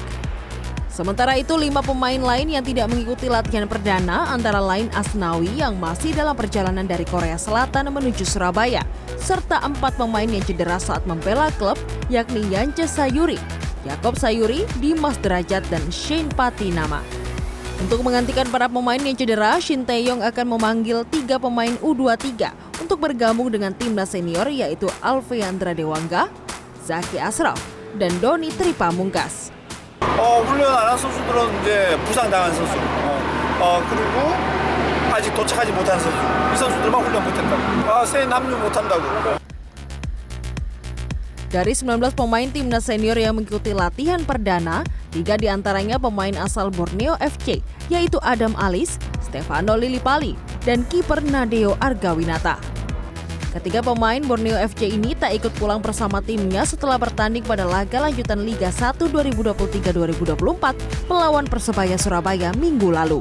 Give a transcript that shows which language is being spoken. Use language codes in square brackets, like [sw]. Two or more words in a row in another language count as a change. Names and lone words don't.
[id] Sementara itu, 5 pemain lain yang tidak mengikuti latihan perdana antara lain Asnawi yang masih dalam perjalanan dari Korea Selatan menuju Surabaya, serta 4 pemain yang cedera saat membela klub yakni Yance Sayuri, Yakob Sayuri, Dimas Derajat, dan Shane Patinama. Untuk menggantikan para pemain yang cedera, Shin Tae-yong akan memanggil 3 pemain U23 untuk bergabung dengan timnas senior yaitu Alfeandra Dewangga, Zaki Ashraf, dan Doni Tripamungkas. [ko] 훈련 안 한 선수들은 이제 부상당한 선수, 그리고 아직 도착하지 못한 선수, 이 선수들만 훈련 못했다고. 새 합류 못한다고. [id] Dari 19 pemain timnas senior yang mengikuti latihan perdana, 3 diantaranya pemain asal Borneo FC, yaitu Adam Alis, Stefano Lillipali, dan kiper Nadeo Argawinata. Ketiga pemain Borneo FC ini tak ikut pulang bersama timnya setelah bertanding pada laga lanjutan Liga 1 2023-2024 melawan Persebaya Surabaya minggu lalu.